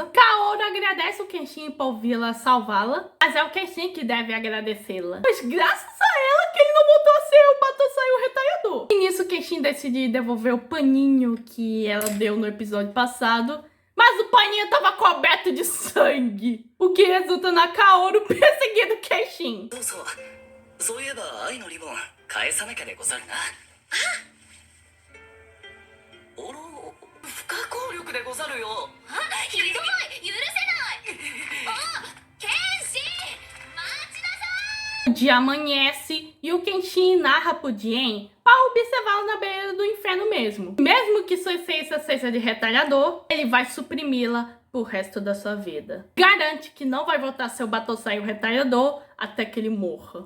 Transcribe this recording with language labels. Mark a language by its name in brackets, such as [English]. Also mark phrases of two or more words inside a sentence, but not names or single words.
[Portuguese] Kaoru agradece o Kenshin por vê-la salvá-la, mas é o Kenshin que deve agradecê-la. Mas graças a ela que ele não voltou a ser o Batosai o retalhador. E nisso, Kenshin decide devolver o paninho que ela deu no episódio passado, mas o paninho tava coberto de sangue, o que resulta na Kaoru perseguindo o Kenshin. [Japanese] そういえば愛のリボン返さなきゃでござるな。あら、不可抗力でござるよ。ひどい、許せないあ、剣心待ちなさい。 [Portuguese] O dia amanhece e o Kenshin narra pro Jien para observá-lo na beira do inferno mesmo. Mesmo que sua essência seja de retalhador, ele vai suprimi-la pro resto da sua vida. Garante que não vai voltar a ser o Batosai o retalhador até que ele morra.